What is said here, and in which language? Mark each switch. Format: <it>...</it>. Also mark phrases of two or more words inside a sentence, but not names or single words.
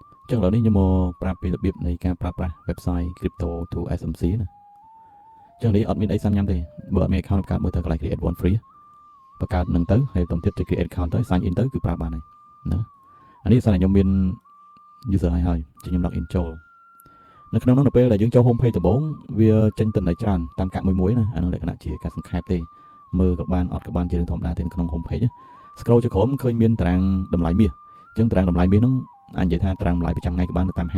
<km>ចឹងឥឡូវនេះខ្ញុំមកប្រាប់ពីរបៀបនៃការប្រើប្រាស់</km> <en>website crypto to SMC</en> <km>ណាចឹងនេះអត់មានអីសាំញ៉ាំទេបើអត់មាន account កើតមើលទៅកន្លែង</km> <en>create one free</en> <km>បង្កើតនឹងទៅហើយបន្តទៀត</km> <en>create account</en> <km>ទៅ</km> <en>sign in</en> <km>ទៅគឺប្រើបានហើយណាអានេះសារខ្ញុំមាន user ហើយជាខ្ញុំ</km> <en>log in</en> <km>ចូលនៅក្នុងនោះនៅពេលដែលយើងចូល</km> <en>home page</en> <km>ដំបូង វាចេញទិន្នន័យច្រើនតាមកាក់មួយៗណាអានោះលក្ខណៈជាការសង្ខេបទេមើលក៏បានអត់ក៏បានជារឿងធម្មតាទេក្នុង</km> <en>home page scroll</en> <km>ចុះក្រោមឃើញមានតារាងតម្លៃមាសអញ្ចឹងតារាងតម្លៃមាសហ្នឹងអាចនិយាយថាតារាងតម្លៃប្រចាំថ្ងៃក៏បានតាមហាង</km>